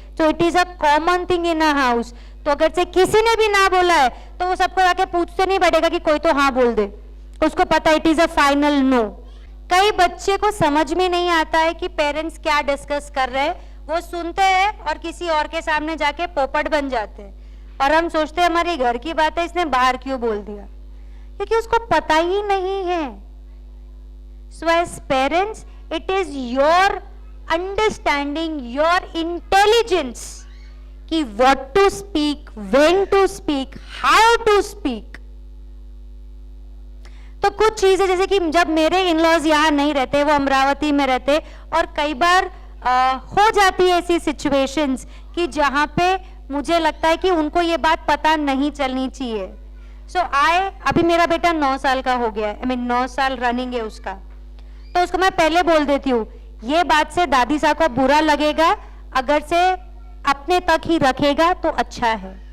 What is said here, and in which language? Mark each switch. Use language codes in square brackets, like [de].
[hi] तो [en] It is a common thing in a house. [hi] तो अगर से किसी ने भी ना बोला है तो वो सबको आके पूछते नहीं बैठेगा कि कोई तो हाँ बोल दे, उसको पता [en] It is a final no. [hi] कई बच्चे को समझ में नहीं आता है कि पेरेंट्स क्या डिस्कस कर रहे हैं, वो सुनते हैं और किसी और के सामने जाके पोपट बन जाते हैं, और हम सोचते हैं हमारे घर की बात है, इसने बाहर क्यों बोल दिया, क्योंकि उसको पता ही नहीं है। [en] So as parents, it is your understanding, your intelligence कि what to speak, when to speak, how to speak। [hi] तो कुछ चीजें जैसे कि जब मेरे इन-लॉज यहाँ नहीं रहते, वो अमरावती में रहते, और कई बार हो जाती है ऐसी सिचुएशंस कि जहाँ पे मुझे लगता है कि उनको ये बात पता नहीं चलनी चाहिए। अभी मेरा बेटा 9 साल का हो गया है, [en] I mean [hi] 9 साल रनिंग है उसका, तो उसको मैं पहले बोल देती हूँ ये बात से दादी साहब को बुरा लगेगा, अगर से अपने तक ही रखेगा तो अच्छा है।